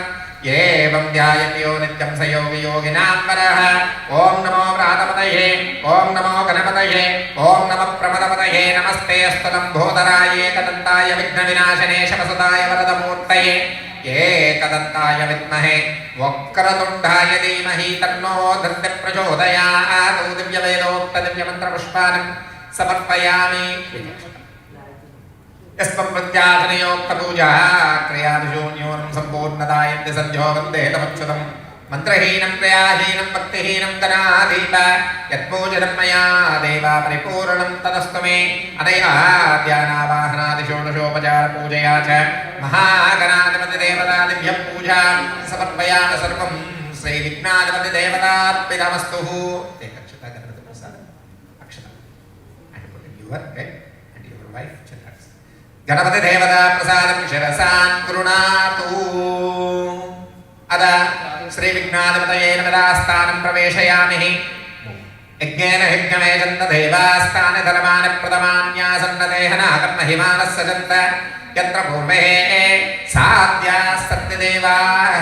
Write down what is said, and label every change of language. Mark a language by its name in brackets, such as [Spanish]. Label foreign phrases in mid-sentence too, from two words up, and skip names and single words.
[Sanskrit] एवं ध्यायति यो नित्यं स योगी योगिनां वरः ॐ नमो व्रातपतये ॐ नमो गणपतये ॐ नमः प्रमदपतये नमस्ते अस्तु लम्बोदराय एकदन्ताय विघ्नविनाशने शमसुताय वरदमूर्तये एकदन्ताय विद्महे वक्रतुण्डाय धीमहि तन्नो दन्ति प्रचोदयात् दिव्यवेदोक्तदिव्यमन्त्रपुष्पाणि समर्पयामि यस्तं प्रत्याचनयोक्तपूजा क्रियादिशून्योनं सम्पूर्णदायन्ति सन्ध्यो वन्दे तमच्युतं మంత్రహీనం క్రియాహీనం భక్తిహీనం గణాధీప యత్పూజితం మయా దేవ పరిపూర్ణం తదస్తు మే అనయాద్యానావాహనాది షోడశోపచార పూజయా చ మహాగణాధిపతి దేవతా దివ్య పూజాం సమర్పయామి సర్వం శ్రీ విఘ్నాధిపతి దేవతార్పితమస్తు. [Telugu] అక్షత గణపతి ప్రసాదం అక్షత [English] and put in your head and your wife children. [Sanskrit] గణపతి దేవతా ప్రసాదం శిరసాన్ గృణాతు. అద శ్రీ విఘ్నాధిపతయే నమదాస్థానం ప్రవేశయామి. యజ్ఞేన యజ్ఞమేజన్న దేవాస్థాని ధర్మాని ప్రథమాన్యాసన్నదేహనాగం మహిమానః సజంత యత్ర పూర్వే సాధ్యాः సత్యదేవాः.